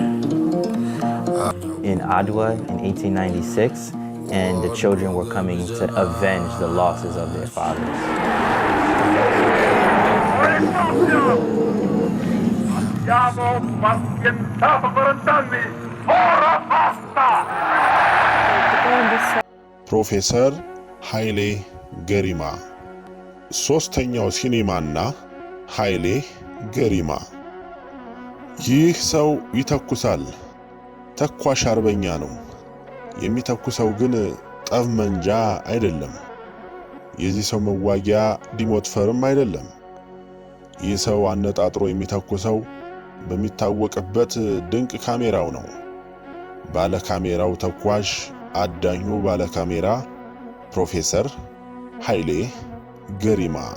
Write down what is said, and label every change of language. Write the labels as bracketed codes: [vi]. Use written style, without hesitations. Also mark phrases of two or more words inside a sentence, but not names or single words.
[en] In Adwa in 1896, and the children were coming to avenge the losses of their fathers. [it] Siamo pazientati per 40 anni. Ora basta! [am] ፕሮፌሰር ኃይሌ ገሪማ ሶስተኛው ሲኒማና ኃይሌ ገሪማ። ይህ ሰው ይተኩሳል። ተኳሽ አርበኛ ነው። የሚተኩሰው ግን ጠብመንጃ አይደለም። የዚህ ሰው መዋጊያ ዲሞትፈርም አይደለም። ይህ ሰው አነጣጥሮ የሚተኩሰው በሚታወቅበት ድንቅ ካሜራው ነው። ባለ ካሜራው ተኳሽ አዳኙ ባለ ካሜራ ፕሮፌሰር ኃይሌ ገሪማ።